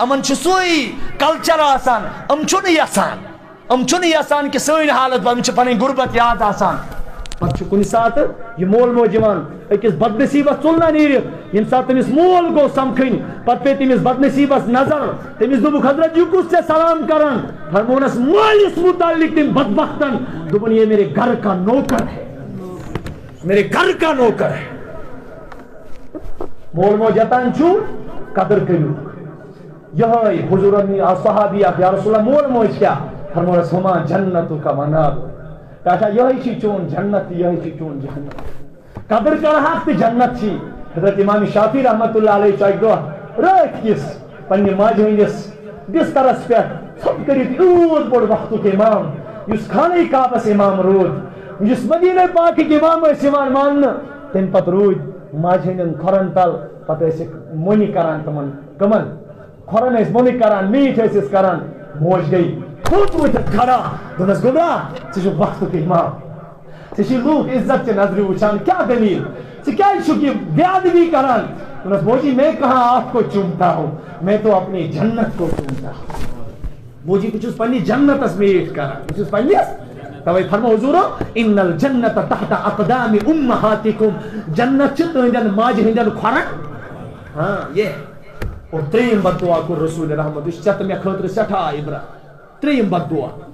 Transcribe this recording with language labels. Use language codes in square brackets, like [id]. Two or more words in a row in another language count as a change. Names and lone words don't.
[ks] یِمن چھُ سُے کلچر آسان یِم چھُنہٕ یژھان کہ سٲنۍ حالت یِم چھِ پنٕنۍ غُربت یاد آسان پتہٕ چھُ کُنہِ ساتہٕ یہِ مول موج یِوان أکِس بدنصیٖبس ژُلنا نیٖرِتھ ییٚمہِ ساتہٕ تٔمِس مول گوٚو سمکھٕنۍ پتہٕ پیٚیہِ تٔمِس بدنصیٖبس نظر تٔمِس دوٚپُکھ حضرت یہِ کُس ژےٚ سلام کران فرمونس مٲلِس متعلق تٔمۍ بدبختن دوٚپُن [ur] یہ میرے گھر کا نوکر ہے میرے گھر کا نوکر ہے [ks] مول موج یتان چھُ قدر کٔرِو یہے حضورن صحابی [ar] یا رسول اللہ [ks] مول موج کیا فرمونس ہما جنتُک مناب کہا یہی چھ چون جنت یہی چھ چون جنت قدر کرہاک تہ جنت چھ حضرت امام شافعی [ar] رحمت اللہ علیہ [ks] اک دہ رات کس پنہ ماجہ ہندس بسترس پہ ژھوٚپ کٔرِتھ یوٗت بوٚڑ وقتُک امام یُس خانہ کعبس امام روٗد یُس مدینہ پاکٕکۍ امام ٲسۍ یِوان ماننہٕ تمہِ پتہٕ روٗدۍ ماجہِ ہٕنٛدٮ۪ن کھۄرن تل پتہٕ ٲسِکھ مۄنہِ کران تِمن کٕمن کھۄرن ٲسۍ مۄنہِ کران میٖٹھۍ ٲسِس کران موج گٔے کھوٚت ؤتھِتھ کھڑا دوٚپنس گوٚبرا ژٕ چھُکھ وقتُک امام ژےٚ چھِ لوٗکھ عزت چہِ نظرِ وٕچھان کیٛاہ دٔلیٖل ژٕ کیٛازِ چھُکھ یہِ بے ادبی کران دوٚپنس موجی [ur] میں کہاں آپ کو چومتا ہوں میں تو اپنی جنت کو چومتا ہوں [ks] موجی بہٕ چھُس پننہِ جنتس میٖٹھ کران بہٕ چھُس پننِس توے فرمو حضورو [ar] ان الجنت تحت اقدام امہاتکم [ks] جنت چھِ تُہنٛدٮ۪ن ماجہِ ہٕنٛدٮ۪ن کھۄرن ہاں یہ اور ترٛیٚیِم بد دعا کوٚر رسول رحمت یہِ چھُ ژےٚ تہٕ مےٚ خٲطرٕ سٮ۪ٹھاہ عبرت ترٛیٚیِم بد دعا